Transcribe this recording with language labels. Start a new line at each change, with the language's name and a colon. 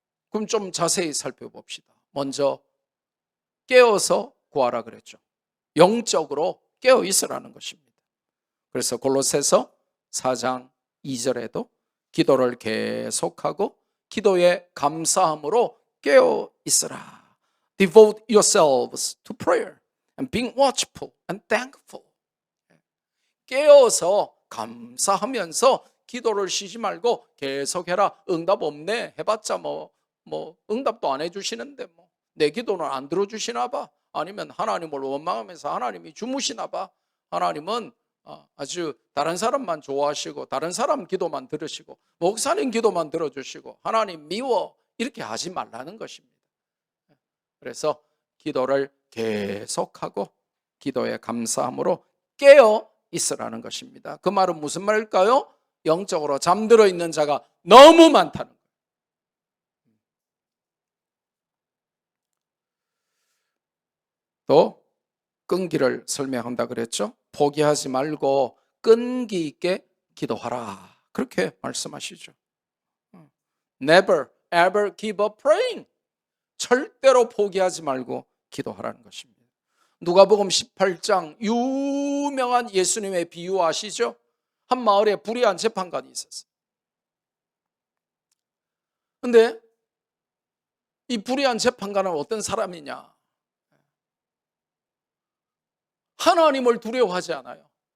Korean: 그럼 좀 자세히 살펴봅시다. 먼저 깨어서 구하라 그랬죠. 영적으로 깨어 있으라는 것입니다. 그래서 골로새서 4장 2절에도 기도를 계속하고 기도에 감사함으로 깨어 있으라.
English: Devote yourselves to prayer and being watchful and thankful.
Korean: 깨어서 감사하면서 기도를 쉬지 말고 계속해라. 응답 없네 해봤자 뭐 응답도 안 해주시는데 내 기도는 안 들어주시나 봐. 아니면 하나님을 원망하면서 하나님이 주무시나 봐. 하나님은 아주 다른 사람만 좋아하시고 다른 사람 기도만 들으시고 목사님 기도만 들어주시고 하나님 미워, 이렇게 하지 말라는 것입니다. 그래서 기도를 계속하고 기도에 감사함으로 깨어 있으라는 것입니다. 그 말은 무슨 말일까요? 영적으로 잠들어 있는 자가 너무 많다는 거예요. 또 끈기를 설명한다 그랬죠. 포기하지 말고 끈기 있게 기도하라, 그렇게 말씀하시죠.
English: Never ever give up praying.
Korean: 절대로 포기하지 말고 기도하라는 것입니다. 누가복음 18장 유명한 예수님의 비유 아시죠? 한 마을에 불의한 재판관이 있었어요. 근데 이 불의한 재판관은 어떤 사람이냐? 하나님을 두려워하지 않아요.